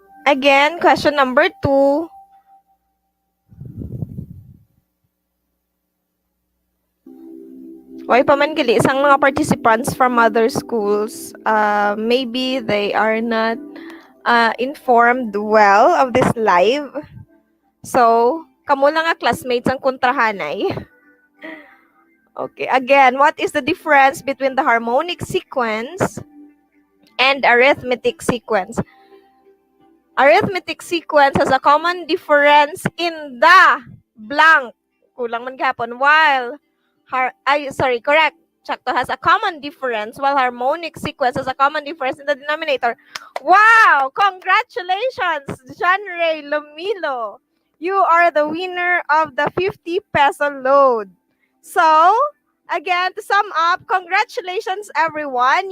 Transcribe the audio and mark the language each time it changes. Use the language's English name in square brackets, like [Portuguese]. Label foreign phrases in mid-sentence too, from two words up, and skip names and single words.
[English] Again, question number 2. Why [Hiligaynon] pa man gali isang mga [English] participants from other schools, maybe they are not informed well of this live. So, [Hiligaynon] kamo lang nga classmates ang kontrahanay. [English] Okay, again, what is the difference between the harmonic sequence and arithmetic sequence? Arithmetic sequence has a common difference in the blank. [Hiligaynon] Kulang man gapon. [English] While correct. Sakto has a common difference while harmonic sequence has a common difference in the denominator. Wow! Congratulations, John Ray Lumilo. You are the winner of the 50 peso load. So, again, to sum up, congratulations everyone.